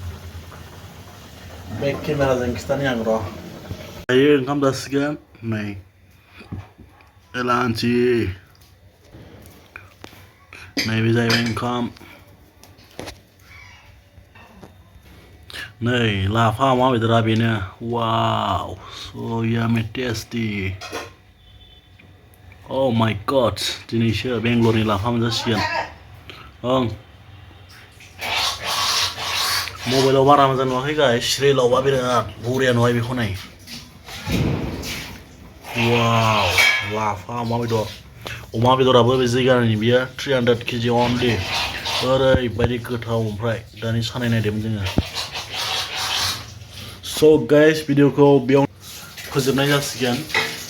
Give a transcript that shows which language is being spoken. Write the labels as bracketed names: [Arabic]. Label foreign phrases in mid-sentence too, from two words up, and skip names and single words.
[Bodo] बेक केमेराजों खिथानि आं र' दायो ओंखाम जासिगोन नै एलान्सि नैबे जाहैबाय ओंखाम नै लाफा अमा बेदरा बेनो वाव [English] so yummy tasty oh my god [Bodo] दिनैसो बेंगलरनि लाफा मोनजासिगोन ओं मबाइलाव बारा मोजां नुवाखै गाइस रियेलावबा बिराद बरिया नुबाय बेखौ नै वाव लाफा अमा बेदराबो बे जायगानि बियो 300 kg only ओरैबायदि गोथाव ओमफ्राय दानि सानाय नायदोंमोन जोङो [English] So guys, [Bodo] भिडिअखौ बेयाव फोजोबनाय जासिगोन